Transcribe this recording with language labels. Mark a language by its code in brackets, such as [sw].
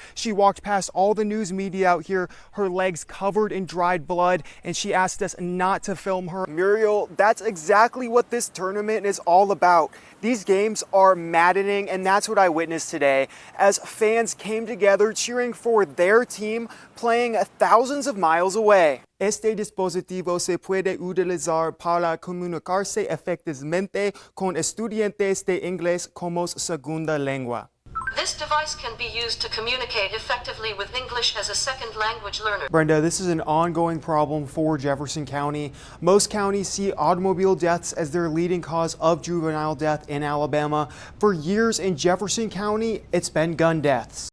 [en] She walked past all the news media out here, her legs covered in dried blood, and she asked us not to film her. Muriel, that's exactly what this tournament is all about. These games are maddening, and that's what I witnessed today as fans came together cheering for their team playing thousands of miles away. [es] Este dispositivo se puede utilizar para comunicarse efectivamente con estudiantes de inglés como segunda lengua. [en] This device can be used to communicate effectively with English as a second language learner. Brenda, this is an ongoing problem for Jefferson County. Most counties see automobile deaths as their leading cause of juvenile death in Alabama. For years in Jefferson County, it's been gun deaths.